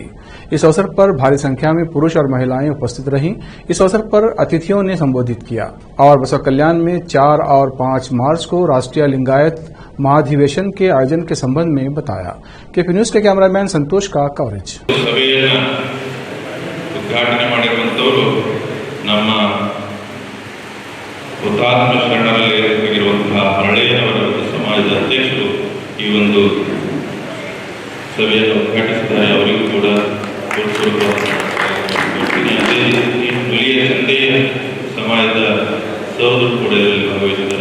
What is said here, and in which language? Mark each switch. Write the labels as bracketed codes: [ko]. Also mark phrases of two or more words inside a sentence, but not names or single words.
[hi] इस अवसर पर भारी संख्या में पुरुष और महिलाएं उपस्थित रहीं। इस अवसर पर अतिथियों ने संबोधित किया और बसव कल्याण में 4 और 5 मार्च को राष्ट्रीय लिंगायत महाधिवेशन के आयोजन के संबंध में बताया। केपी न्यूज के कैमरामैन संतोष का कवरेज। [kn] ಈ ಒಂದು ಸಭೆಯನ್ನು ಉದ್ಘಾಟಿಸಿದ್ದಾರೆ। ಅವರಿಗೂ ಕೂಡ ನುಲಿಯ ತಂದೆಯ ಸಮಾಜದ ಸಹೋದರು ಕೂಡ ಇದರಲ್ಲಿ ಭಾಗವಹಿಸಿದ್ದಾರೆ।